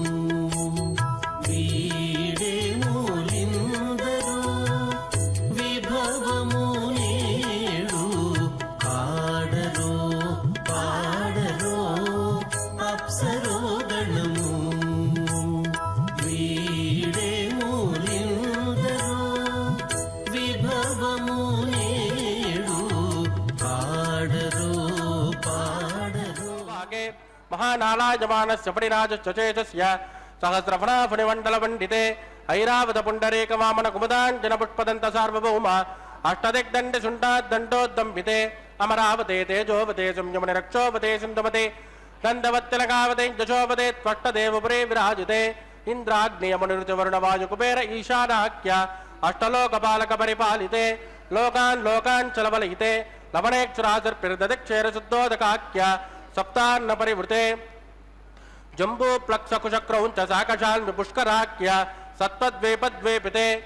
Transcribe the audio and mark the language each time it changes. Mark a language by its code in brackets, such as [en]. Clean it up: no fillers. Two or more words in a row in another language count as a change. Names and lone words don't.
[te] వీడే మూలిందరు విభవము నేడు ఆడరు పాడరు అప్సరో గణము వీడే మూలిందరు విభవము నేడు ఆడరు పాడరు [sa] महानालायमानस्य परिराजश्चेतस्य सहस्रफणाफणिमण्डलमण्डिते ऐरावतपुण्डरीकवामनकुमुदाञ्जनपुष्पदन्त सार्वभौम अष्टदिग्दण्डशुण्डाद्दण्डोद्दम्बिते अमरावते तेजोवते संयमनिरक्षोवते सिन्धुमते गन्धवत्तिलकावते जशोवते त्वष्टदेवपुरे विराजिते इन्द्राग्नियमुनिरुचवरुणवायुकुबेर ईशानाख्य अष्टलोकपालकपरिपालिते लोकान् लोकान् चलबलयिते लवणेक्षुरासर्पिर्ददिक्षेरशुद्धोदकाख्य सप्तान्न परिवृते जम्बू प्लक्षकुशक्रौञ्च साकशाल्मि पुष्कराख्य सत्त्वद्वेपद्वेपिते